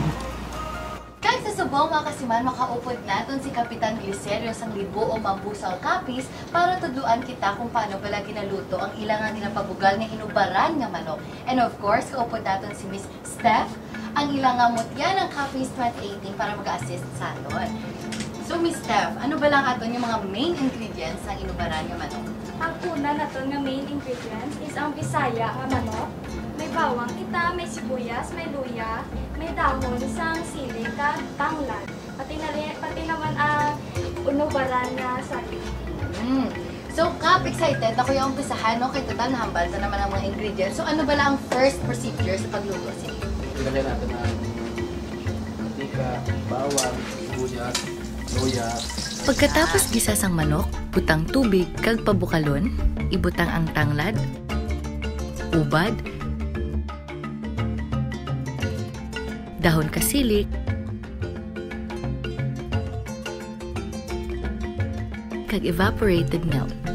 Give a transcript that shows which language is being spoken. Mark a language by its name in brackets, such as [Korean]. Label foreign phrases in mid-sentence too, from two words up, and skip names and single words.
[Hiligaynon] Kag sa subong mga kasiman, makaupod naton si Kapitan Glicerio sang Libo o Mambusaw Capiz para tudluan kita kung paano pala ginaluto ang ilang ginapabugal nga inubaran nga manok. [English] And of course, [Hiligaynon] kaupod naton si Miss Steph, ang ilang mutya ng Capiz 2018 para mag-assist sa aton. So, Miss Steph, ano ba lang aton yung mga [English] main ingredients [Hiligaynon] ng inubaran nga manok? Ang una naton nga [English] main ingredients [Hiligaynon] is ang Bisaya nga manok. May bawang kita, may sibuyas, may luya, may dahon, isang sili, kag tanglad. Pati naman ang inubaran nga saging. So, Kap, excited ako yung umpisahan, no? Kay total nahambal na naman ang mga ingredients. So, ano ba lang ang [English] first procedure [Hiligaynon] sa pagluto? Sige. [Filipino] Ilagay natin ang mantika, bawang, sibuyas, luya. [Hiligaynon] Pagkatapos gisa sang manok, butang tubig kag pabukalon, ibutang ang tanglad, ubad, dahon kasilik, kag [English] evaporated milk.